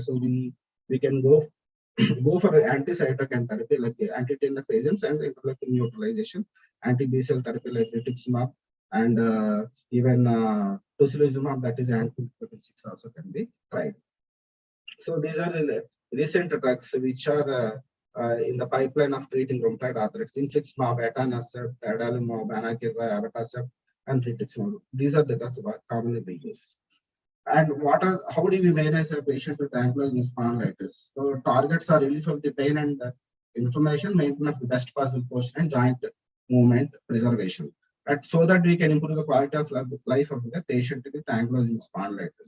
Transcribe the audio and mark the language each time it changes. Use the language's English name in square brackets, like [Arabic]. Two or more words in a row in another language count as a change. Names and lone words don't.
[English] So we can go for anti-cytokine therapy like anti-TNF agents and interleukin neutralization, anti-B-cell therapy like rituximab, and even tocilizumab, that is anti-interleukin 6 also can be tried. So these are the recent drugs which are in the pipeline of treating rheumatoid arthritis: infliximab, etanercept, adalimumab, anakinra, abatacept, and rituximab. These are the drugs commonly we use. And how do we manage a patient with ankylosing spondylitis? So targets are relief of the pain and inflammation, maintenance of the best possible posture, and joint movement preservation. So that we can improve the quality of life of the patient with ankylosing spondylitis.